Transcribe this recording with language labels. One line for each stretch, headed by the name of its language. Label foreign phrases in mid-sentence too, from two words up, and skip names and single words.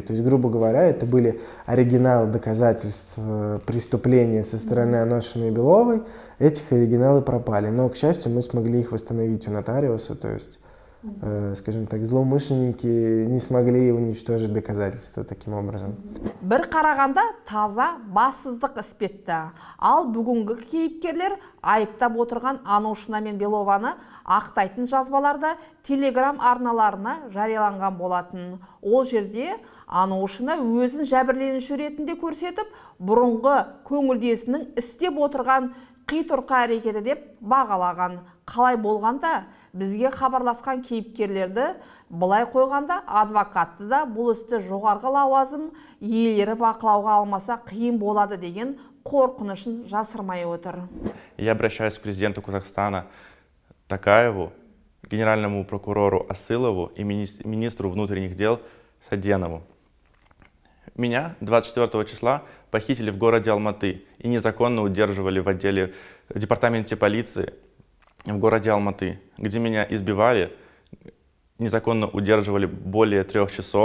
Russian: То есть, грубо говоря, это были оригиналы доказательств преступления со стороны Аношиной и Беловой. Этих оригиналы пропали. Но, к счастью, мы смогли их восстановить у нотариуса. То есть скажем так, злоумышленники не смогли уничтожить доказательства таким образом.
Kazakh: Бір қарағанда таза бассыздық іспетті. Ал бүгінгі кейіпкерлер айыптап отырған Анушина мен Белованы ақтайтын жазбаларда телеграм арналарына жарияланған болатын. Ол жерде Анушина өзін жәбірленуші ретінде көрсетіп, бұрынғы көңілдесінің істеп отырған қитұрқы әрекеті деп бағалаған. Қалай болғанда бізге хабарласқан кейіпкерлерді былай қойғанда адвокатты да бұл істі жоғарғы лауазым иелері бақылауға алмаса қиын болады деген қорқынышын жасырмай отыр.
Russian: Я обращаюсь к президенту Казахстана Такаеву, генеральному прокурору Асылову и министру внутренних дел Саденову. Меня 24 числа похитили в городе Алматы и незаконно удерживали в департаменте полиции в городе Алматы, где меня избивали, незаконно удерживали более 3 часов.